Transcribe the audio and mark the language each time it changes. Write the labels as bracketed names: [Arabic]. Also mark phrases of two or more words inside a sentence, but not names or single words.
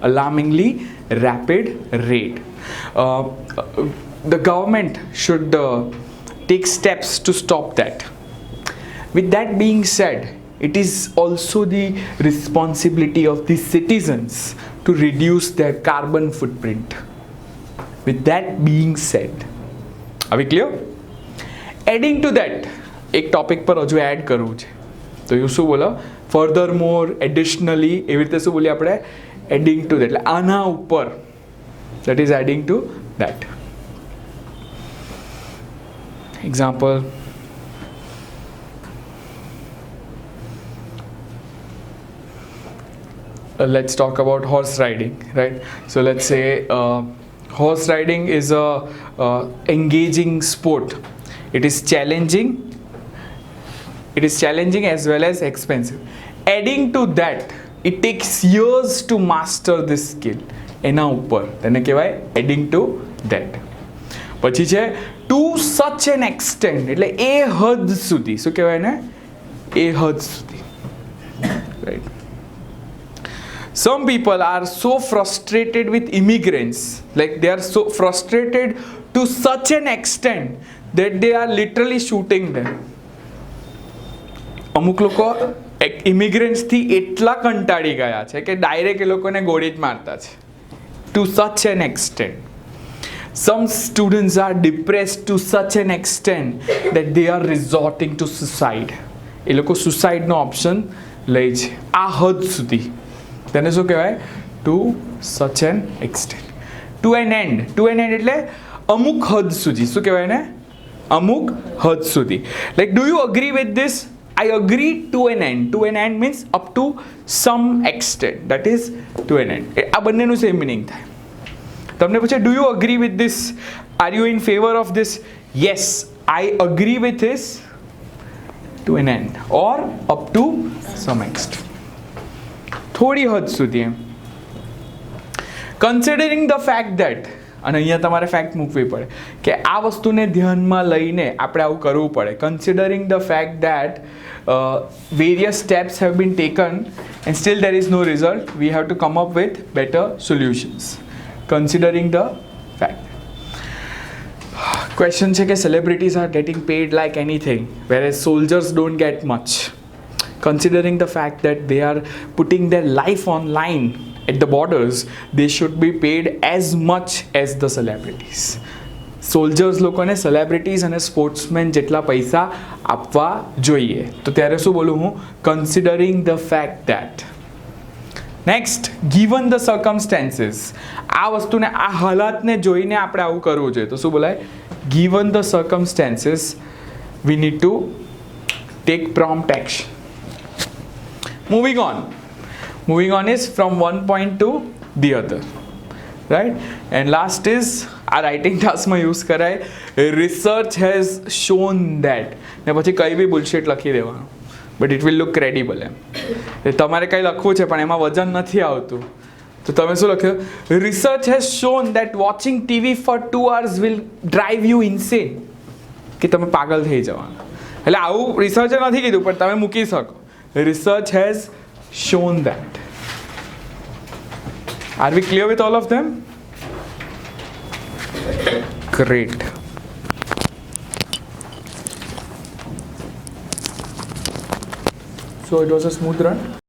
[English] The government should take steps to stop that. With that being said, it is also the responsibility of the citizens to reduce their carbon footprint. With that being said, are we clear? Adding to that, [Gujarati] એક ટોપિક પર હજુ એડ કરવું છે, તો એ શું બોલો? [English] further more, additionally, [Gujarati] એવી રીતે શું બોલીએ આપણે? [English] adding to that, [Gujarati] એટલે આના ઉપર, [English] that is adding to that. એક્ઝામ્પલ, let's talk about horse riding, right? So let's say horse riding is a engaging sport. It is challenging as well as expensive. Adding to that, it takes years to master this skill. [Gujarati] એના ઉપર તેને કહેવાય [English] adding to that. [Gujarati] પછી છે [English] to such an extent, [Gujarati] એટલે એ હદ સુધી, શું કહેવાય ને? એ હદ સુધી, right? [English] Some people are so frustrated with immigrants, like they are so frustrated to such an extent that they are literally shooting them. [Gujarati] અમુક લોકો ઇમિગ્રન્ટ્સથી એટલા કંટાળી ગયા છે કે ડાયરેક્ટ એ લોકોને ગોળી જ મારતા છે. [English] To such an extent. Some students are depressed to such an extent that they are resorting to suicide. [Gujarati] એ લોકો સુસાઇડનો ઓપ્શન લે છે આ હદ સુધી. તેને શું કહેવાય? [English] to such an extent. to an end [Gujarati] એટલે અમુક હદ સુધી. શું કહેવાય ને? અમુક હદ સુધી. [English] like do you agree with this? I agree to an end. To an end means up to some extent. That is to an end. [Gujarati] આ બંનેનું [English] same meaning [Gujarati] થાય. તમને પૂછે [English] do you agree with this? are you in favour of this? yes, I agree with this to an end or up to some extent. [Gujarati] થોડી હદ સુધી એમ. [English] considering the fact that, [Gujarati] અને અહીંયા તમારે ફેક્ટ મૂકવી પડે કે આ વસ્તુને ધ્યાનમાં લઈને આપણે આવું કરવું પડે. [English] considering the fact that various steps have been taken and still there is no result, we have to come up with better solutions. Considering the fact. Question [Gujarati] છે કે [English] celebrities are getting paid like anything whereas soldiers don't get much. Considering the fact that they are putting their life online at the borders, they should be paid as much as the celebrities. [Gujarati] સોલ્જર્સ લોકોને સેલિબ્રિટીઝ અને સ્પોર્ટ્સમેન જેટલા પૈસા આપવા જોઈએ. તો ત્યારે શું બોલું હું? [English] considering the fact that. next, given the circumstances. [Gujarati] આ વસ્તુને, આ હાલાતને જોઈને આપણે આવું કરવું જોઈએ. તો શું બોલાય? [English] given the circumstances we need to take prompt action. Moving on is from one point to the other, right? And last is [Gujarati] આ રાઇટિંગ ટાસ્કમાં યુઝ કરાય [English] research has shown that, [Gujarati] ને પછી કંઈ બી બુલશીટ લખી દેવાનું, [English] but it will look credible. [Gujarati] એમ તમારે કંઈ લખવું છે પણ એમાં વજન નથી આવતું, તો તમે શું લખ્યું? [English] research has shown that watching TV for 2 hours will drive you insane, [Gujarati] કે તમે પાગલ થઈ જવાના. એટલે આવું રિસર્ચે નથી કીધું પણ તમે મૂકી શકો. [English] research has shown that. are we clear with all of them? Great. So it was a smooth run.